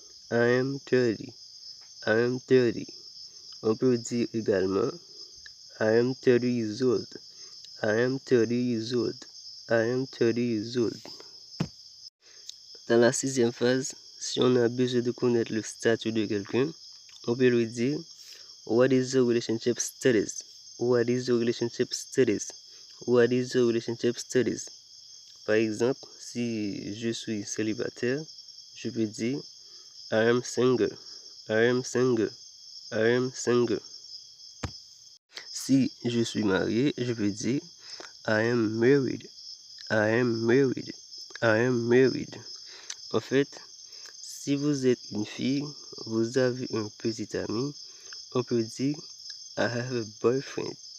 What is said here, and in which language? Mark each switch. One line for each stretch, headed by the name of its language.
English: I am 30. I am 30.
French: On peut dire également
English: I am 30 years old. I am 30 years old. I am 30 years old.
French: Dans la sixième phase, si on a besoin de connaître le statut de quelqu'un, on peut lui dire
English: What is your relationship status? what is your relationship status? What is your relationship status?
French: Par exemple, si je suis célibataire, je peux dire
English: I am single. I am single.
French: I am single. Si je suis marié, je peux dire
English: I am married. I am married. I am married.
French: En fait, si vous êtes une fille, vous avez un petit ami, on peut dire
English: I have a boyfriend.